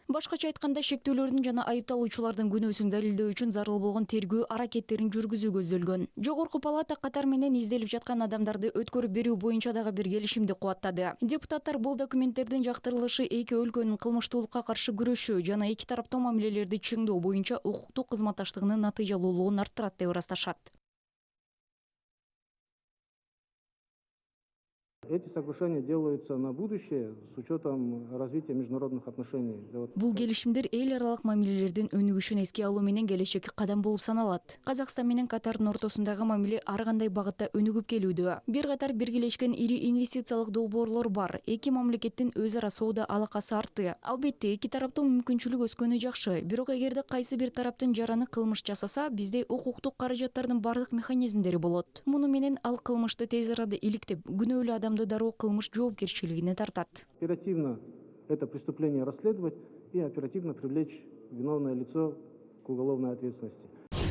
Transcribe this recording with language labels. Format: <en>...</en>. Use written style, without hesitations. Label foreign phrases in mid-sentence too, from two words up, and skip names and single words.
<ky>Башкача айтканда, шектүүлөрдүн жана айыпталуучулардын күнөөсүн далилдөө үчүн зарыл болгон тергөө аракеттерин жүргүзүү көздөлгөн. Жогорку палата Катар менен изделип жаткан адамдарды өткөрүп берүү боюнча дагы бир келишимди кубаттады. Депутаттар бул документтердин жактырылышы эки өлкөнүн кылмыштуулукка каршы күрөшүү жана эки тараптуу мамилелерди чыңдоо боюнча укуктук кызматташтыгынын натыйжалуулугун арттырат деп ырасташат.</ky> <ru>Эти соглашения делаются на будущее с учетом развития международных отношений.</ru> <ky>Бул келишимдер эл аралык мамилелердин өнүгүшүн эске алуу менен келечекке кадам болуп саналат. Казакстан менен Катардын ортосундагы мамиле ар кандай багытта өнүгүп келүүдө. Бир катар биргелешкен ири инвестициялык долбоорлор бар. Эки мамлекеттин өз ара соода алакасы артты. Албетте, эки тараптуу мүмкүнчүлүк өскөнү жакшы. Бирок эгерде кайсы бир тараптын жараны кылмыш жасаса, бизде укуктук каражаттардын бардык механизмдери болот. Муну менен ал кылмышты тез арада иликтеп, күнөөлүү адамды дароо кылмыш жоопкерчилигине тартат.</ky> <ru>Оперативно это преступление расследовать и оперативно привлечь виновное лицо к уголовной ответственности.</ru>